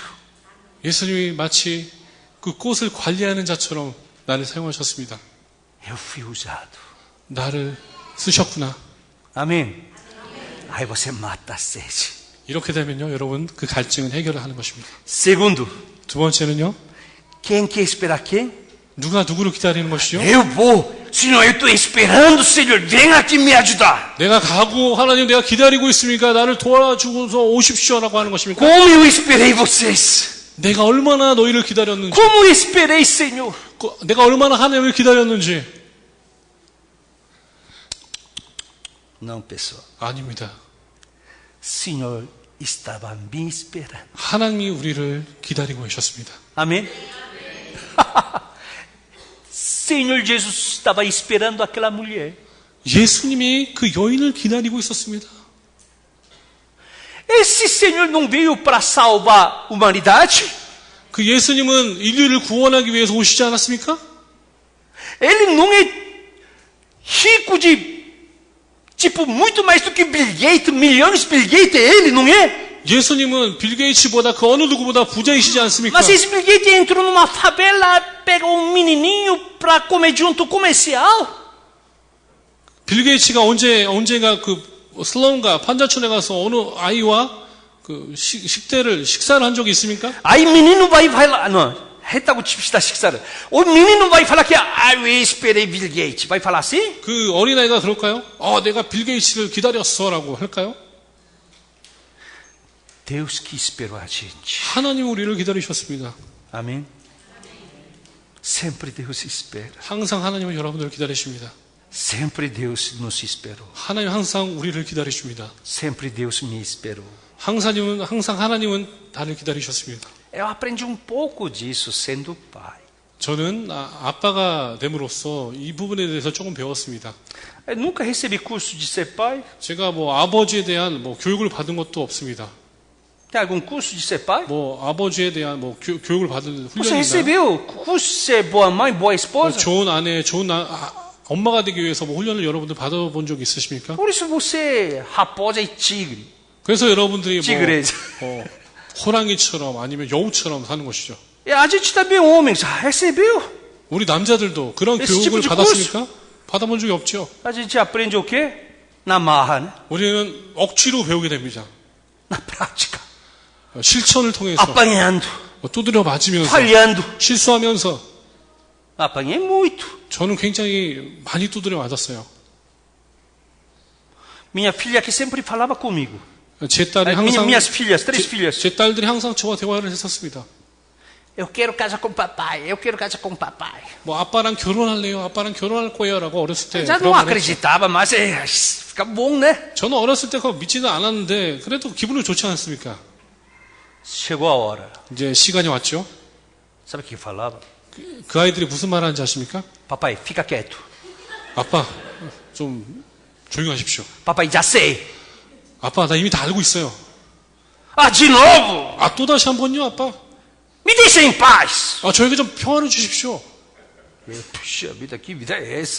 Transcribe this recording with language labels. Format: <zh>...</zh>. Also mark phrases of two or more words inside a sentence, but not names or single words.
<ko>예수님이 마치 그 꽃을 관리하는 자처럼 나를 사용하셨습니다.</ko> <pt>Eu fui usado.</pt> <ko>나를 쓰셨구나.</ko> <pt>Amém? Aí você mata a sede.</pt> <ko>이렇게 되면요, 여러분 그 갈증은 해결을 하는 것입니다.</ko> <pt>Segundo,</pt> <ko>두 번째는요,</ko> <pt>quem quer esperar quem?</pt> <ko>누가 누구를 기다리는 것이죠?</ko> <pt>Eu vou. Senhor, eu estou esperando, Senhor. Vem aqui me ajudar.</pt> <ko>내가 가고 하나님 내가 기다리고 있으니까 나를 도와주고서 오십시오라고 하는 것입니까?</ko> <pt>Como eu esperei vocês.</pt> <ko>내가 얼마나 너희를 기다렸는지,</ko> <pt>Como eu esperei, Senhor.</pt> <ko>내가 얼마나 하나님을 기다렸는지.</ko> <pt>Não, pessoal.</pt> <ko>아닙니다.</ko> <pt>Senhor estava me esperando.</pt> <ko>하나님이 우리를 기다리고 계셨습니다.</ko> <pt>Amém? Senhor Jesus estava esperando aquela mulher.</pt> <ko>예수님이 그 여인을 기다리고 있었습니다.</ko> <pt>Esse Senhor não veio para salvar a humanidade?</pt> <ko>그 예수님은 인류를 구원하기 위해서 오시지 않았습니까?</ko> <pt>Ele não é rico de, tipo, muito mais do que Bill Gates, milhões de Bill Gates, ele não é?</pt> <ko>예수님은 빌 게이츠보다 그 어느 누구보다 부자이시지 않습니까?</ko> <pt>Mas esse Bill Gates entrou numa favela, pegou um menininho para comer junto comercial.</pt> <ko>빌 게이츠가 언제가 그 슬럼가 판자촌에 가서 어느 아이와 그 식사를 한 적이 있습니까?</ko> <pt>Aí menino vai lá, não,</pt> <ko>했다고 칩시다 식사를.</ko> <pt>O menino vai falar que eu esperei Bill Gates. Vai falar assim?</pt> <ko>그 어린아이가 그럴까요? 내가 빌 게이츠를 기다렸어라고 할까요?</ko> <pt>Deus que esperou a gente.</pt> <ko>하나님 우리를 기다리셨습니다.</ko> <pt>Amém? Sempre Deus espera.</pt> <ko>항상 하나님은 여러분들을 기다리십니다.</ko> <pt>Sempre Deus nos esperou.</pt> <ko>하나님 항상 우리를 기다리십니다.</ko> <pt>Sempre Deus me esperou.</pt> <ko>항상 하나님은 나를 기다리셨습니다.</ko> <pt>Eu aprendi um pouco disso sendo pai.</pt> <ko>저는 아빠가 됨으로써 이 부분에 대해서 조금 배웠습니다.</ko> <pt>Eu nunca recebi curso de ser pai.</pt> <ko>제가 아버지에 대한 교육을 받은 것도 없습니다.</ko> <pt>Tem algum curso de ser pai?</pt> <ko>아버지에 대한 교육을 받은</ko> <pt>Você</pt> <ko>훈련이 있나요?</ko> <pt>recebeu curso de ser boa mãe, boa esposa?</pt> <ko>좋은 아내, 좋은 엄마가 되기 위해서 훈련을 여러분들 받아본 적 있으십니까?</ko> <pt>Por isso você é raposa e tigre.</pt> <ko>그래서 여러분들이</ko> <pt>tigreja.</pt> <ko>호랑이처럼 아니면 여우처럼 사는 것이죠.</ko> <pt>E a gente também homem já recebeu.</pt> <ko>우리 남자들도 그런</ko> <pt>esse</pt> <ko>교육을</ko> <pt>tipo de</pt> <ko>받았습니까? 받아본 적이 없죠.</ko> <pt>A gente aprende o quê? Na marra, né?</pt> <ko>우리는 억지로 배우게 됩니다.</ko> <pt>Na prática.</pt> <ko>실천을 통해서</ko> <pt>apanhando,</pt> <ko>두드려 맞으면서</ko> <pt>falhando,</pt> <ko>실수하면서</ko> <pt>apanhei muito.</pt> <ko>저는 굉장히 많이 두드려 맞았어요.</ko> <pt>Minha filha que sempre falava comigo.</pt> <ko>제 딸이 항상</ko> <pt>Minhas filhas, 3 filhas.</pt> <ko>제 딸들이 항상 저와 대화를 했었습니다.</ko> <pt>Eu quero casar com o papai, eu quero casar com o papai.</pt> <ko>뭐 아빠랑 결혼할래요? 아빠랑 결혼할 거예요라고 어렸을 때</ko> <pt>Já</pt> <ko>그런</ko> <pt>não</pt> <ko>말 했죠.</ko> <pt>acreditava, mas fica bom, né?</pt> <ko>저는 어렸을 때 그거 믿지는 않았는데 그래도 기분이 좋지 않습니까?</ko> <pt>Chegou a hora.</pt> <ko>이제 시간이 왔죠.</ko> <pt>Sabe o que falava?</pt> <ko>그 아이들이 무슨 말 하는지 아십니까?</ko> <pt>Papai, fica quieto.</pt> <ko>아빠 좀 조용하십시오.</ko> <pt>Papai, já sei.</pt> <ko>아빠 나 이미 다 알고 있어요.</ko> <pt>Ah, de novo?</pt> <ko>아 또다시 한 번요 아빠.</ko> <pt>Me deixa em paz.</pt> <ko>아 저에게 좀 평화를 주십시오.</ko> <pt>Puxa vida, que vida é essa?</pt>